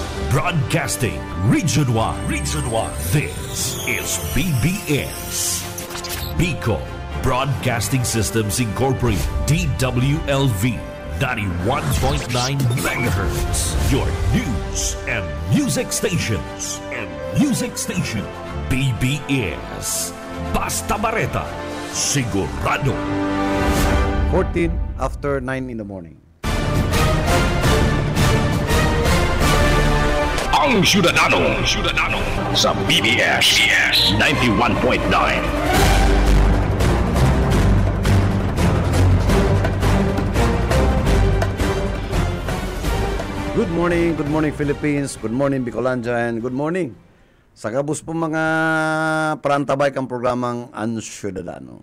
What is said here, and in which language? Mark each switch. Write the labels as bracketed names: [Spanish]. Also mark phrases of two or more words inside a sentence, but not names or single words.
[English] Broadcasting Region 1. Region 1. This is BBS. Bicol Broadcasting Systems Incorporated. DWLV. 91.9 megahertz. Your news and music stations. [Bikol] BBS. Basta Bareta. Sigurado. [English] 14 after 9 in the morning. [Bikol] Ang Syudadano sa BBS 91.9. [English] Good morning Philippines, good morning Bicolandia, and good morning [Bikol] sa kabus po mga parantabay kang programang Ang Syudadano.